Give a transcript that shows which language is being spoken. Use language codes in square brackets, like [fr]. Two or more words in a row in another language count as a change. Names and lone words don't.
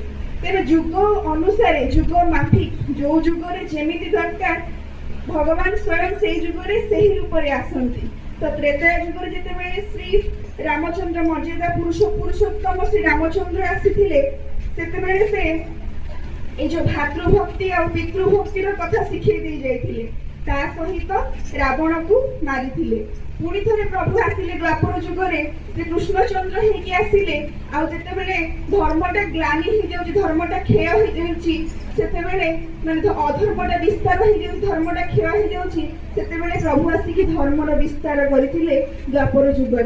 [or] ତେବେ ଯୁଗ ଅନୁସାରେ, ଯୁଗ ମାଫିକ, ଯୋଉ ଯୁଗରେ ଯେମିତି ଦରକାର, ଭଗବାନ ସ୍ୱୟଂ ସେଇ ଯୁଗରେ ସେହି ରୂପରେ ଆସନ୍ତି। ତ ତ୍ରେତୟା ଯୁଗରେ ଯେତେବେଳେ ଶ୍ରୀ ରାମଚନ୍ଦ୍ର ମର୍ଯ୍ୟାଦା ପୁରୁଷୋତ୍ତମ ଶ୍ରୀ ରାମଚନ୍ଦ୍ର ଆସିଥିଲେ, ସେତେବେଳେ ସେ ଏଇ ଯେ ଭାତୃଭକ୍ତି ଆଉ ପିତୃଭକ୍ତିର କଥା ଶିଖେଇ ଦେଇ ଯାଇଥିଲେ। ତା ସହିତ ରାବଣକୁ ମାରିଥିଲେ। ପୁଣି ଥରେ ପ୍ରଭୁ ଆସିଲେ ଦ୍ୱାପର ଯୁଗରେ, ଯେ କୃଷ୍ଣଚନ୍ଦ୍ର ହେଇକି ଆସିଲେ, ଆଉ ଯେତେବେଳେ ଧର୍ମଟା ଗ୍ଲାନି ହେଇଯାଉଛି, ଧର୍ମଟା କ୍ଷୟ ହେଇଯାଉଛି, ସେତେବେଳେ ମାନେ ଅଧର୍ମଟା ବିସ୍ତାର ହେଇଯାଉଛି, ଧର୍ମଟା କ୍ଷୟ ହେଇଯାଉଛି, ସେତେବେଳେ ପ୍ରଭୁ ଆସିକି ଧର୍ମର ବିସ୍ତାର କରିଥିଲେ ଦ୍ୱାପର ଯୁଗରେ।